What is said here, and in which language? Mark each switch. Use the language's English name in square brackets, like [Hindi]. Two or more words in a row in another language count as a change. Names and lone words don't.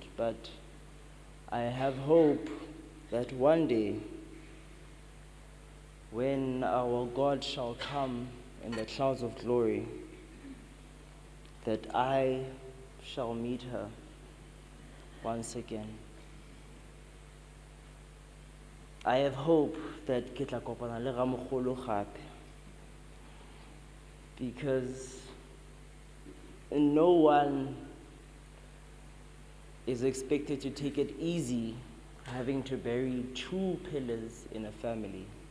[English] But I have hope that one day, when our God shall come in the clouds of glory, that I shall meet her once again. I have hope that [Tswana] ke tla kopana le Ramogolo gape, [English] because no one is expected to take it easy having to bury two pillars in a family.